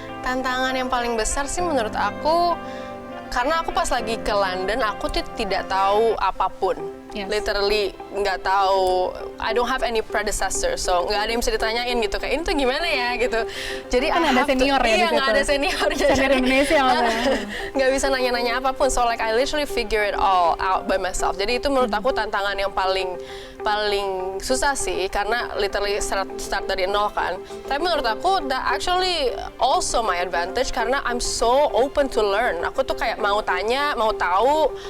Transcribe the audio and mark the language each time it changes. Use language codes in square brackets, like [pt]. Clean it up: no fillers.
[id] Tantangan yang paling besar sih menurut aku, karena aku pas lagi ke London, aku tuh tidak tahu apapun. [en] Yes. [id] Literally nggak tahu, [en] I don't have any predecessor, [id] so nggak ada yang bisa ditanyain gitu, kayak ini tuh gimana ya gitu. Jadi kan ada senior ya di situ. Nggak ada senior. Senior Indonesia nggak bisa nanya-nanya apapun, [en] so like I literally figure it all out by myself. [id] Jadi itu menurut aku tantangan yang paling susah sih, karena literally start dari nol kan. Tapi menurut aku [en] that actually also my advantage, karena I'm so open to learn. [id] Aku tuh kayak mau tanya, mau tahu.